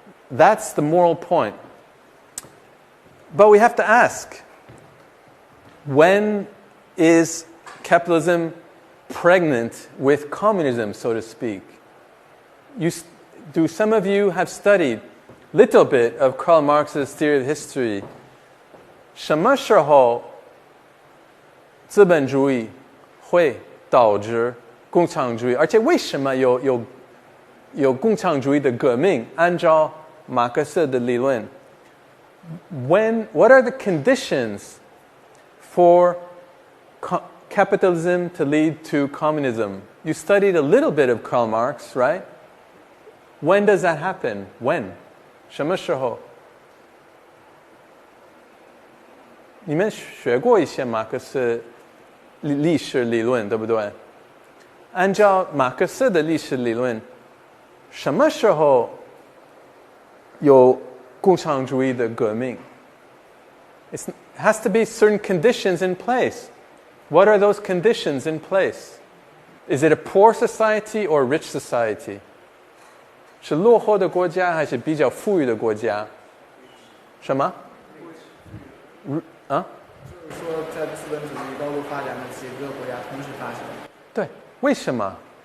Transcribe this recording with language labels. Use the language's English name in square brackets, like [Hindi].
[English] That's the moral point. But we have to ask, when is capitalism pregnant with communism, so to speak? Do some of you have studied a little bit of Karl Marx's theory of history? [Chinese] 什么时候资本主义会导致共产主义？而且为什么有共产主义的革命？按照马克思的理论 [English] what are the conditions for capitalism to lead to communism? You studied a little bit of Karl Marx, right? When does that happen? When? [Chinese] 什么时候？你们学过一些马克思历史理论，对不对？按照马克思的历史理论，什么时候有共产主义的革命？ [English] It has to be certain conditions in place. What are those conditions in place? Is it a poor society or a rich society? [Chinese] 是落后的国家还是比较富裕的国家？什么？啊？就是说，在资本主义高度发展的几个国家同时发生。对，为什么？